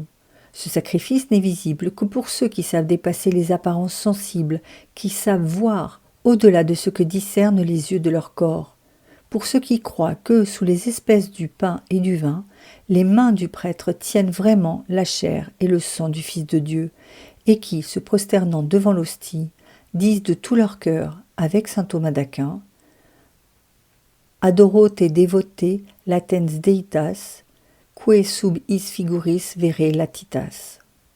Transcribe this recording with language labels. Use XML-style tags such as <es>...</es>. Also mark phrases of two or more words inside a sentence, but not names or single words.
<fr>Ce sacrifice n'est visible que pour ceux qui savent dépasser les apparences sensibles, qui savent voir au-delà de ce que discernent les yeux de leur corps. Pour ceux qui croient que, sous les espèces du pain et du vin, les mains du prêtre tiennent vraiment la chair et le sang du Fils de Dieu, et qui, se prosternant devant l'hostie, disent de tout leur cœur, avec saint Thomas d'Aquin, «</fr> <la>Adoro te devote latens deitas, que sub is figuris vere latitas ».</la>